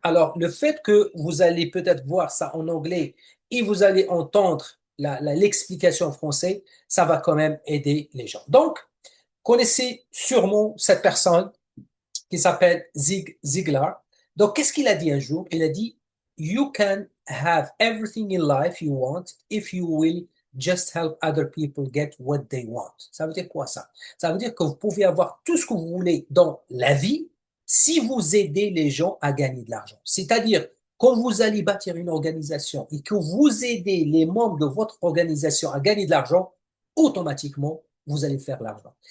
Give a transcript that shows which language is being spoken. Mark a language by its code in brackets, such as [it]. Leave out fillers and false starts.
[fr] Alors, le fait que vous allez peut-être voir ça en anglais et vous allez entendre l'explication en français, ça va quand même aider les gens. Donc, connaissez sûrement cette personne qui s'appelle Zig Ziglar. Donc, qu'est-ce qu'il a dit un jour? Il a dit, [en] You can have everything in life you want if you will just help other people get what they want. [fr] Ça veut dire quoi ça? Ça veut dire que vous pouvez avoir tout ce que vous voulez dans la vie si vous aidez les gens à gagner de l'argent. C'est-à-dire, Quand vous allez bâtir une organisation et que vous aidez les membres de votre organisation à gagner de l'argent, automatiquement, vous allez faire l'argent.